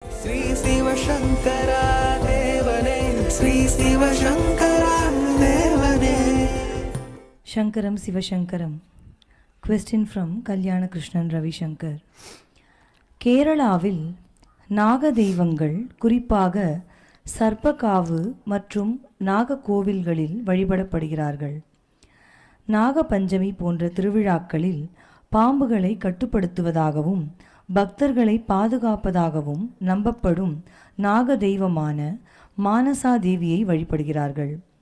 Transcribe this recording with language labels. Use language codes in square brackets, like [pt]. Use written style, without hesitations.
[ta] ஸ்ரீ சிவசங்கரா தேவனே, ஸ்ரீ சிவசங்கரா தேவனே. Shankaram Sivashankaram. [en] Question from Kalyana Krishnan Ravi Shankar. [ta] கேரளாவில் நாக தெய்வங்கள் குறிப்பாக சர்ப்பகாவு மற்றும் நாக கோவில்களில் வழிபடப்படுகிறார்கள். நாக பஞ்சமி போன்ற திருவிழாக்களில் பாம்புகளை கட்டுப்படுத்துவதாகவும் பக்தர்களை பாதுகாப்பதாகவும் நம்பப்படும் நாக தெய்வமான மானசா தேவியை வழிபடுகிறார்கள்.